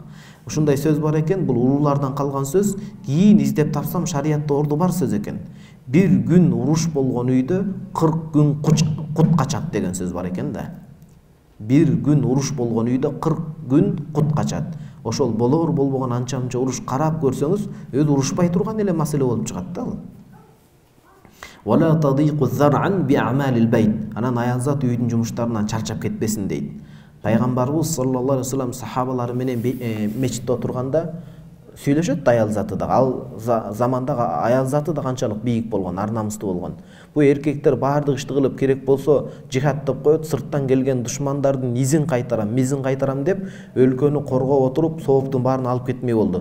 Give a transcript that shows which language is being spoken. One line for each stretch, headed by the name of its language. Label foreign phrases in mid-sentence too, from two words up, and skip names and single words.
Kyrgyz: Ушундай сөз бар экен, бул улуулардан калган сөз, кийин издеп тапсам шариятта орду бар сөз экен. Bir gün уруш болгон үйдө 40 күн кут качат деген сөз бар экен да. Bir gün уруш болгон үйдө 40 күн кут качат. Ошол болор болбогон анча-мынча уруш карап көрсөңүз, өз урушпай турган эле маселе болуп чыгат да.
Arabic: ولا تضيق ذرعا بعمل البيت.
Kyrgyz: Анан аялзат үйдүн жумуштарынан чарчап кетпесин дейт. Пайгамбарыбыз
Arabic: صلى الله عليه وسلم
Kyrgyz: сахабалары менен мечитте отурганда сүйлөшөт аял заты да. Ал заманда аял заты да канчалык бийик болгон, ар намыстуу болгон. Бу эркектер баардык ишти кылып керек болсо жихад деп коет, сырттан келген душмандардын изин кайтарам, мизин кайтарам деп өлкөнү коргоп отуруп, сооптун баарын алып кетмей болду.